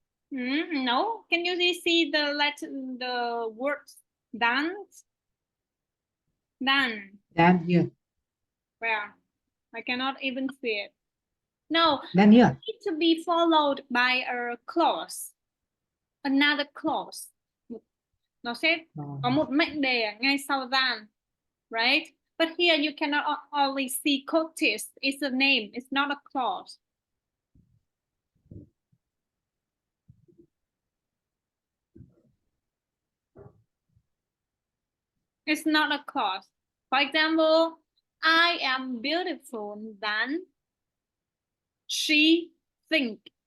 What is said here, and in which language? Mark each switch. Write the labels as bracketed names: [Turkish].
[English] No, can you see the words than? Than. Than here. Where? I cannot even see it. No, Than here. It needs to be followed by a clause. Another clause. [Vietnamese] Nó sẽ có một mệnh đề ngay sau than, [English] right? But here you cannot only see Cottis. It's a name. It's not a clause. It's not a clause. For example, I am beautiful than she think.